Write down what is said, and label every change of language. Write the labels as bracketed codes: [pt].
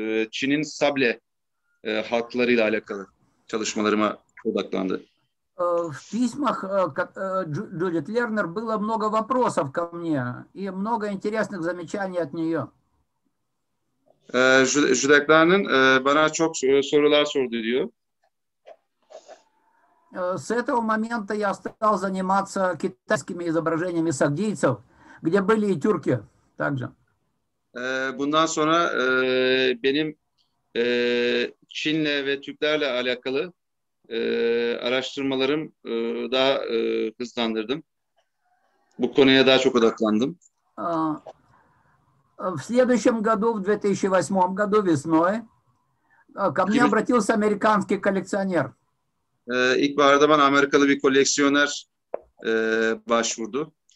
[tr] Çin'in Sable halklarıyla alakalı çalışmalarıma odaklandı. [ru] В письмах Джудит Лернер было много вопросов ко мне и много интересных замечаний от нее. [tr] Judith Lerner bana çok sorular sordu diyor. [ru] С этого момента я стал заниматься китайскими изображениями сагдийцев, где были и тюрки также. [tr] Bundan sonra benim Çin'le ve Türklerle alakalı araştırmalarım daha hızlandırdım. Bu konuya daha çok odaklandım. [ru] В следующем году, в 2008 году весной, ко мне обратился американский коллекционер. [tr] İlkbaharda bana Amerikalı bir koleksiyoner başvurdu.